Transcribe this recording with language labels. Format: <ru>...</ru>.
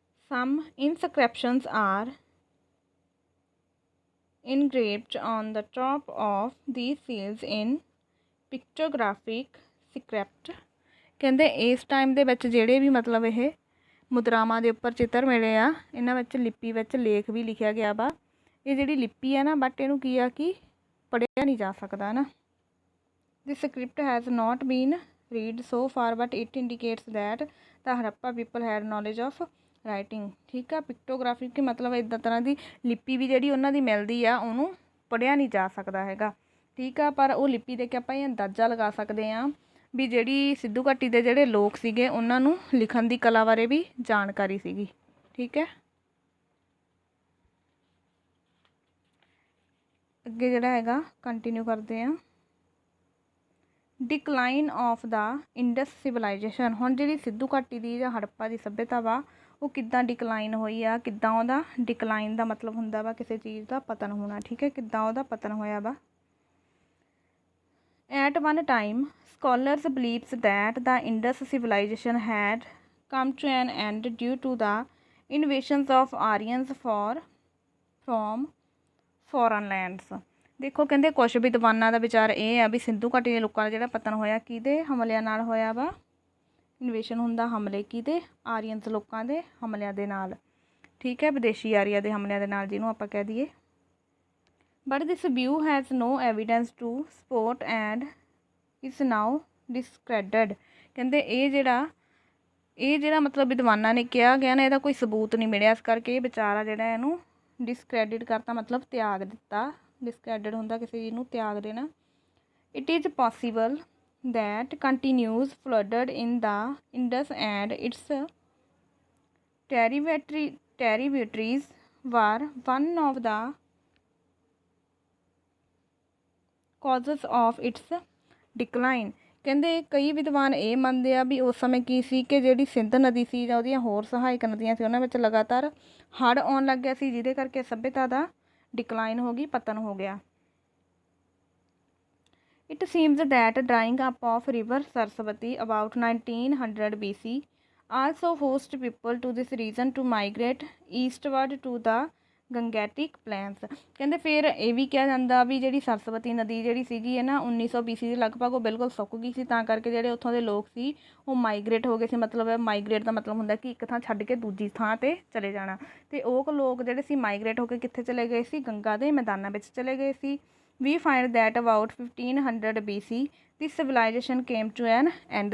<en>Some inscriptions are engraved on the top of these seals in pictographic script।</en> <pa>ਕਹਿੰਦੇ ਇਸ time ਦੇ ਵਿੱਚ ਜਿਹੜੇ ਵੀ ਮਤਲਬ ਇਹ ਮੁਦਰਾਵਾਂ ਦੇ ਉੱਪਰ ਚਿੱਤਰ ਮਿਲੇ ਆ, ਇਹਨਾਂ ਵਿੱਚ ਲਿਪੀ ਵਿੱਚ ਲੇਖ ਵੀ ਲਿਖਿਆ ਗਿਆ ਵਾ। ਇਹ ਜਿਹੜੀ ਲਿਪੀ ਆ ਨਾ, ਬਟ ਇਹਨੂੰ ਕੀ ਆ ਕਿ ਪੜ੍ਹਿਆ ਨਹੀਂ ਜਾ ਸਕਦਾ ਨਾ।</pa> <en>This script has not been read so far but it indicates that the Harappa people had knowledge of writing,</en> <pa>ਠੀਕ ਆ। ਪਿਕਟੋਗ੍ਰਾਫੀ ਕਿ ਮਤਲਬ ਇੱਦਾਂ ਤਰ੍ਹਾਂ ਦੀ ਲਿਪੀ ਵੀ ਜਿਹੜੀ ਉਹਨਾਂ ਦੀ ਮਿਲਦੀ ਆ, ਉਹਨੂੰ ਪੜ੍ਹਿਆ ਨਹੀਂ ਜਾ ਸਕਦਾ ਹੈਗਾ, ਠੀਕ ਆ। ਪਰ ਉਹ ਲਿਪੀ ਦੇ ਕੇ ਆਪਾਂ ਇਹ ਅੰਦਾਜ਼ਾ ਲਗਾ ਸਕਦੇ ਹਾਂ ਵੀ ਜਿਹੜੀ ਸਿੱਧੂ ਘਾਟੀ ਦੇ ਜਿਹੜੇ ਲੋਕ ਸੀਗੇ ਉਹਨਾਂ ਨੂੰ ਲਿਖਣ ਦੀ ਕਲਾ ਬਾਰੇ ਵੀ ਜਾਣਕਾਰੀ ਸੀਗੀ, ਠੀਕ ਹੈ। ਅੱਗੇ ਜਿਹੜਾ ਹੈਗਾ ਕੰਟੀਨਿਊ ਕਰਦੇ ਹਾਂ।</pa> <en>Decline of ਦਾ Indus civilization.</en> <pa>ਹੁਣ ਜਿਹੜੀ ਸਿੱਧੂ ਘਾਟੀ ਦੀ ਜਾਂ ਹੜੱਪਾ ਦੀ ਸੱਭਿਅਤਾ ਵਾ ਉਹ ਕਿੱਦਾਂ ਡਿਕਲਾਈਨ ਹੋਈ ਆ, ਕਿੱਦਾਂ ਉਹਦਾ ਡਿਕਲਾਈਨ ਦਾ ਮਤਲਬ ਹੁੰਦਾ ਵਾ ਕਿਸੇ ਚੀਜ਼ ਦਾ ਪਤਨ ਹੋਣਾ, ਠੀਕ ਹੈ। ਕਿੱਦਾਂ ਉਹਦਾ ਪਤਨ ਹੋਇਆ ਵਾ।</pa> <en>At one time scholars believes that the Indus civilization had come to an end due to the invasions of Aryans from foreign lands।</en> <pa>ਦੇਖੋ ਕਹਿੰਦੇ ਕੁਛ ਵਿਦਵਾਨਾਂ ਦਾ ਵਿਚਾਰ ਇਹ ਆ ਵੀ ਸਿੰਧੂ ਘਾਟੀ ਦੇ ਲੋਕਾਂ ਦਾ ਜਿਹੜਾ ਪਤਨ ਹੋਇਆ ਕਿਹਦੇ ਹਮਲਿਆਂ ਨਾਲ ਹੋਇਆ ਵਾ। ਇਨਵੇਸ਼ਨ ਹੁੰਦਾ ਹਮਲੇ ਕਿਹਦੇ, ਆਰੀਅਨਸ ਲੋਕਾਂ ਦੇ ਹਮਲਿਆਂ ਦੇ ਨਾਲ, ਠੀਕ ਹੈ, ਵਿਦੇਸ਼ੀ ਆਰੀਆ ਦੇ ਹਮਲਿਆਂ ਦੇ ਨਾਲ ਜਿਹਨੂੰ ਆਪਾਂ ਕਹਿ ਦਈਏ।</pa> <en>But this view has no evidence to support and is now discredited.</en> <pa>ਕਹਿੰਦੇ ਇਹ ਜਿਹੜਾ ਇਹ ਜਿਹੜਾ ਮਤਲਬ ਵਿਦਵਾਨਾਂ ਨੇ ਕਿਹਾ ਗਿਆ ਨਾ, ਇਹਦਾ ਕੋਈ ਸਬੂਤ ਨਹੀਂ ਮਿਲਿਆ, ਇਸ ਕਰਕੇ ਇਹ ਵਿਚਾਰਾ ਜਿਹੜਾ ਇਹਨੂੰ ਡਿਸਕ੍ਰੈਡਿਟ ਕਰਤਾ, ਮਤਲਬ ਤਿਆਗ ਦਿੱਤਾ। ਡਿਸਕ੍ਰੈਡਿਟ ਹੁੰਦਾ ਕਿਸੇ ਚੀਜ਼ ਨੂੰ ਤਿਆਗ ਦੇਣਾ।</pa> <en>It is possible that continuous flooded in the Indus and its tributaries were one of the causes of its decline।</en> <pa>ਕਹਿੰਦੇ ਕਈ ਵਿਦਵਾਨ ਇਹ ਮੰਨਦੇ ਆ ਵੀ ਉਸ ਸਮੇਂ ਕੀ ਸੀ ਕਿ ਜਿਹੜੀ ਸਿੰਧ ਨਦੀ ਸੀ ਜਾਂ ਉਹਦੀਆਂ ਹੋਰ ਸਹਾਇਕ ਨਦੀਆਂ ਸੀ ਉਹਨਾਂ ਵਿੱਚ ਲਗਾਤਾਰ ਹੜ੍ਹ ਆਉਣ ਲੱਗ ਗਿਆ ਸੀ, ਜਿਹਦੇ ਕਰਕੇ ਸੱਭਿਅਤਾ ਦਾ ਡਿਕਲਾਈਨ ਹੋ ਗਈ, ਪਤਨ ਹੋ ਗਿਆ।</pa> <en>It seems that drying up of river Saraswati about 1900 BC also forced people to this region to migrate eastward to the Gangetic Plains।</en> <pa>ਕਹਿੰਦੇ ਫਿਰ ਇਹ ਵੀ ਕਿਹਾ ਜਾਂਦਾ ਵੀ ਜਿਹੜੀ ਸਰਸਵਤੀ ਨਦੀ ਜਿਹੜੀ ਸੀਗੀ ਹੈ ਨਾ 1900 BC ਦੇ ਲਗਭਗ ਉਹ ਬਿਲਕੁਲ ਸੁੱਕ ਗਈ ਸੀ, ਤਾਂ ਕਰਕੇ ਜਿਹੜੇ ਉੱਥੋਂ ਦੇ ਲੋਕ ਸੀ ਉਹ ਮਾਈਗਰੇਟ ਹੋ ਗਏ ਸੀ। ਮਤਲਬ ਮਾਈਗਰੇਟ ਦਾ ਮਤਲਬ ਹੁੰਦਾ ਕਿ ਇੱਕ ਥਾਂ ਛੱਡ ਕੇ ਦੂਜੀ ਥਾਂ 'ਤੇ ਚਲੇ ਜਾਣਾ, ਅਤੇ ਉਹ ਲੋਕ ਜਿਹੜੇ ਸੀ ਮਾਈਗਰੇਟ ਹੋ ਕੇ ਕਿੱਥੇ ਚਲੇ ਗਏ ਸੀ, ਗੰਗਾ ਦੇ ਮੈਦਾਨਾਂ ਵਿੱਚ ਚਲੇ ਗਏ ਸੀ।</pa> <en>We find that about 1500 BC this civilization came to an end।</en>